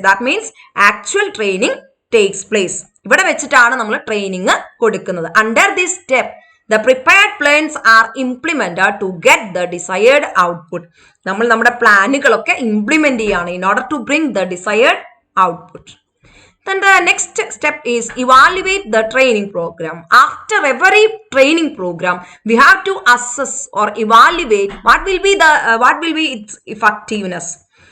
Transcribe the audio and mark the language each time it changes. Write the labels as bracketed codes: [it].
[en] That means actual training takes place. [ml] ഇവിടെ വെച്ചിട്ടാണ് നമ്മൾ ട്രെയിനിങ് കൊടുക്കുന്നത്. [en] Under this step, the prepared plans are implemented to get the desired output. [ml] നമ്മൾ നമ്മുടെ പ്ലാനുകളൊക്കെ implement ചെയ്യാണ് [en] in order to bring the desired output. Then the next step is evaluate the training program. After every training program, we have to assess or evaluate what will be its effectiveness.